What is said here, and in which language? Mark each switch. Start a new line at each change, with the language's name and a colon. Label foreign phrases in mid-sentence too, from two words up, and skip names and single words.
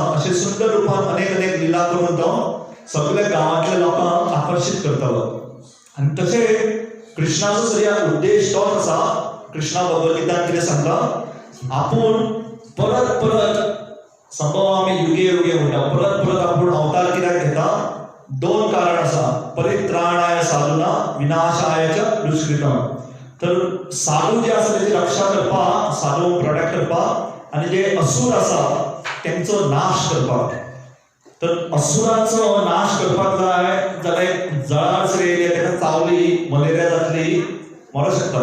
Konkani: अशे सुंदर रुपान अनेक अनेक लिला करून तो सगळ्या गांवांतल्या लोकांक आकर्शीत करतालो. आनी तशें कृष्णाचो सगळ्या उद्देश तोच आसा. कृष्णा भगवद्गीतान कितें सांगता, आपूण परत परत
Sanskrit: संभव आमी युगे युगे
Konkani: म्हणटा, परत परत आपूण अवतार कित्याक घेता, दोन कारण आसा.
Sanskrit: परित्राणाय साधूना विनाशाय च दुष्कृतम.
Konkani: तर साधू जे आसा तेची रक्षा करपाक, साधू प्रोटेक्ट करपाक, आनी जे असुर आसा तेंचो नाश करपाक. तर असुरांचो नाश करपाक जाय जाल्यार जळार सगळे येयले, तेका चावली, मलेरिया जातली, मरूं शकता.